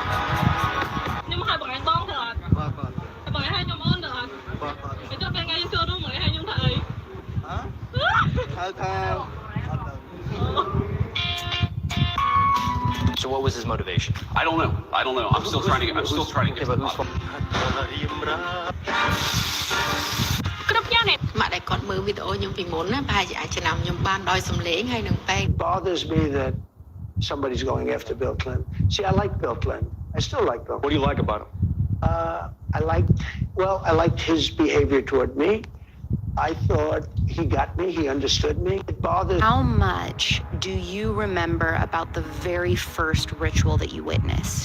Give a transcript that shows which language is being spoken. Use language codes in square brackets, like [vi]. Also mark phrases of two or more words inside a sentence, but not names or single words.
[en] So what was his motivation? I don't know. I'm still trying to get. Okay, but who's from? [km] គ្រប់យ៉ាងនេះមកដែលគាត់មើលវីដេអូខ្ញុំពីមុនណាប្រហែលជាអាចចំណាំខ្ញុំបានដោយសំឡេងហើយនឹងពេល [en] It bothers me that somebody's going after Bill Clinton. See, I like Bill Clinton. I still like Bill Clinton. What do you like about him? I liked his behavior toward me. I thought he got me, he understood me. It bothers me. How much do you remember about the very first ritual that you witnessed?